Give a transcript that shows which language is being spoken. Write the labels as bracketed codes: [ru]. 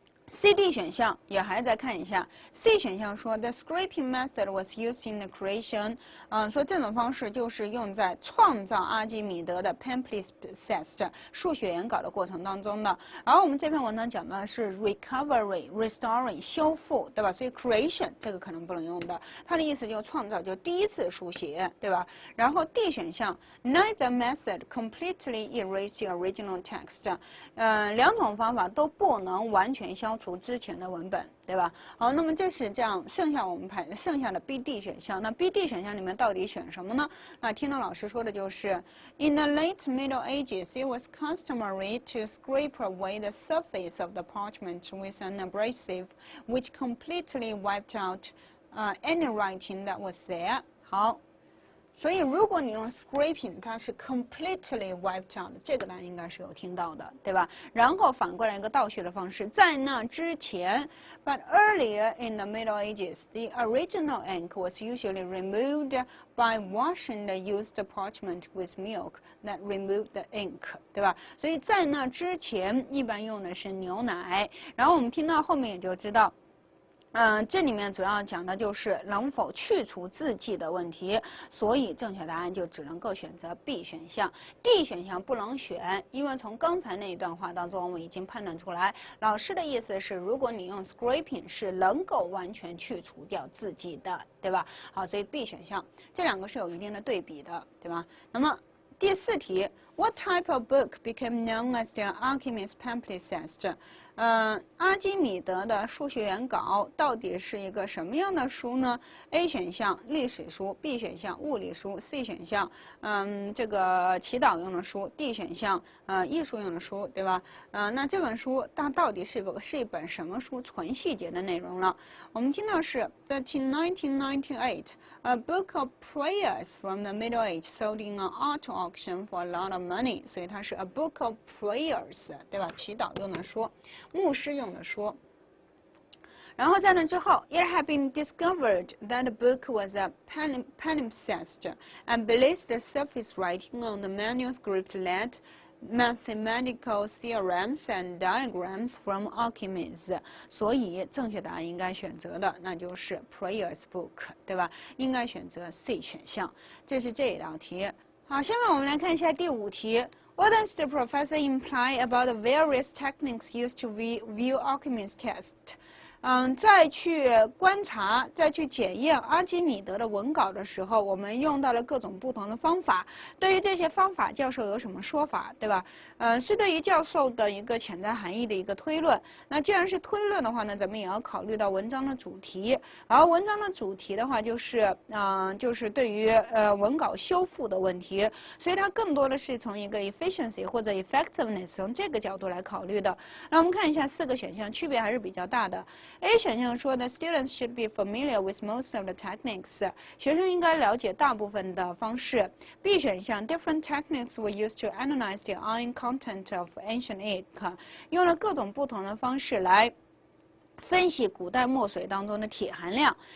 [zh] C、D 选项也还再看一下 ，C 选项说 [en] the scraping method was used in the creation， [zh] 说这种方式就是用在创造阿基米德的 palimpsest 数学原稿的过程当中的。而我们这篇文章讲的是 recovery、restoring 修复，对吧？所以 creation 这个可能不能用的，它的意思就是创造，就第一次书写，对吧？然后 D 选项 [en] neither method completely erase the original text， [zh] 两种方法都不能完全消除之前的文本，对吧？好，那么这是这样，剩下的 B、D 选项。那 B、D 选项里面到底选什么呢？那听到老师说的就是 [en] ，In the late Middle Ages, it was customary to scrape away the surface of the parchment with an abrasive, which completely wiped out any writing that was there. [zh] 好。所以，如果你用 scraping， 它是 [en] completely wiped out， [zh] 这个大家应该是有听到的，对吧？然后反过来一个倒叙的方式，在那之前 [en] ，but earlier in the Middle Ages, the original ink was usually removed by washing the used parchment with milk that removed the ink， [zh] 对吧？所以在那之前，一般用的是牛奶。然后我们听到后面也就知道。这里面主要讲的就是能否去除字迹的问题，所以正确答案就只能够选择 B 选项 ，D 选项不能选，因为从刚才那一段话当中，我们已经判断出来，老师的意思是，如果你用 scraping 是能够完全去除掉字迹的，对吧？好，所以 B 选项这两个是有一定的对比的，对吧？那么第4题 [en] ，What type of book became known as the Archimedes pamphlet？ [zh] 阿基米德的数学原稿到底是一个什么样的书呢 ？A 选项历史书 ，B 选项物理书 ，C 选项这个祈祷用的书 ，D 选项艺术用的书，对吧？那这本书它到底是一本什么书？纯细节的内容了。我们听到是 [en] That in 1998, a book of prayers from the Middle Age sold in an art auction for a lot of money， [zh] 所以它是 [en] a book of prayers， [zh] 对吧？祈祷用的书。牧师用的书，然后在那之后 [en] ，it had been discovered that the book was a palimpsest and believed the surface writing on the manuscript led mathematical theorems and diagrams from Archimedes， [zh] 所以正确答案应该选择的那就是 [en] Prayers Book， [zh] 对吧？应该选择 C 选项。这是这一道题。好，下面我们来看一下第5题。 [en] What does the professor imply about the various techniques used to view Archimedes' test？ [zh] 再去观察、再去检验阿基米德的文稿的时候，我们用到了各种不同的方法。对于这些方法，教授有什么说法，对吧？是对于教授的一个潜在含义的一个推论。那既然是推论的话呢，咱们也要考虑到文章的主题。而文章的主题的话，就是对于文稿修复的问题，所以它更多的是从一个 efficiency 或者 effectiveness 从这个角度来考虑的。那我们看一下4个选项，区别还是比较大的。 A 选项说的 [en] students should be familiar with most of the techniques， [zh] 学生应该了解大部分的方式。 [en] B 选项 different techniques were used to analyze the iron content of ancient ink， [zh] 用了各种不同的方式来分析古代墨水当中的铁含量。